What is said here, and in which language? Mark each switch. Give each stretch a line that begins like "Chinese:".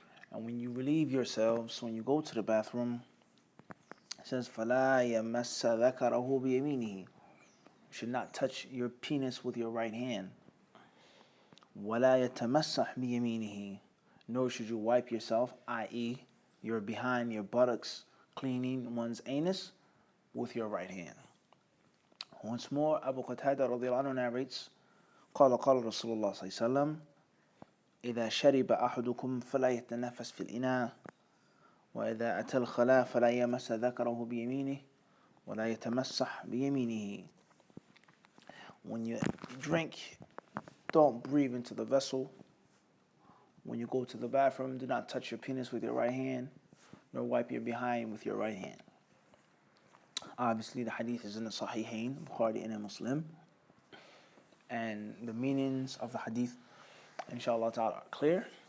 English: And when you relieve yourselves, when you go to the bathroom, it says,
Arabic: فَلَا يَمَسَّ ذَكَرَهُ بِيَمِينِهِ.
English: You should not touch your penis with your right hand.
Arabic: وَلَا يَتَمَسَّحْ بِيَمِينِهِ.
English: Nor should you wipe yourself, i.e. you're behind your buttocks, cleaning one's anus with your right hand. Once more, Abu Qatada radiyallahu anhu narrates,
Arabic: قال قال رسول الله صلى الله عليه وسلم إذا شرب أحدكم فلا يتنفس في الإناء وإذا أتى الخلاء فلا يمس ذكره بيمينه ولا يتمسح بيمينه.
English: When you drink, don't breathe into the vessel. When you go to the bathroom, do not touch your penis with your right hand, nor wipe your behind with your right hand. Obviously, the hadith is in the Sahihain, Bukhari and Muslim, and the meanings of the hadith, inshallah ta'ala, are clear.